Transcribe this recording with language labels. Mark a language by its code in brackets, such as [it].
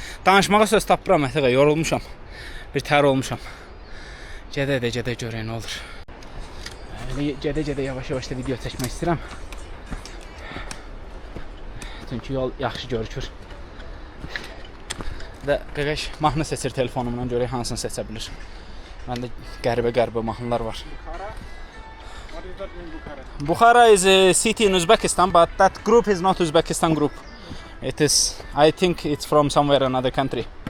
[az] Danışmağa söz tapıram, yorulmuşam. Bir tər olmuşam. Gedə görək nə olur. Gedə yavaş-yavaş da video çəkmək istəyirəm. Çünki yol yaxşı görükür. Və qaqaş mahnı seçir telefonumdan, görək hansını seçə bilir. Məndə qəribə mahnılar var. [en] What is that in Bukhara? Bukhara is a city in Uzbekistan, but that group is not Uzbekistan group. It is, I think it's from somewhere another country.